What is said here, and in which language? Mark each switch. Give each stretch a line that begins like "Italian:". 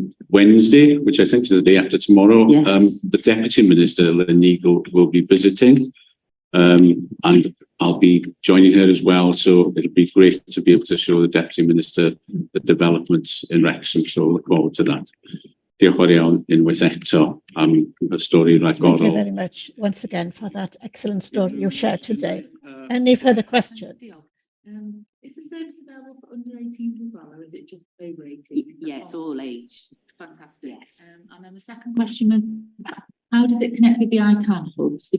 English: Wednesday, which I think is the day after tomorrow, Yes. the Deputy Minister, Lynn Eagle, will be visiting, and I'll be joining her as well. So it'll be great to be able to show the Deputy Minister the developments in Wrexham. So I look forward to that.
Welsh: Diolch yn fawr iawn unwaith eto am y stori ragorol.
English: Thank you very much once again for that excellent story you shared today. Any further questions? Is the service available for under 18 as well, or is it just over 18? Yeah, it's all age. Fantastic. Yes. And then the second question was, how does it connect with the ICANN hubs?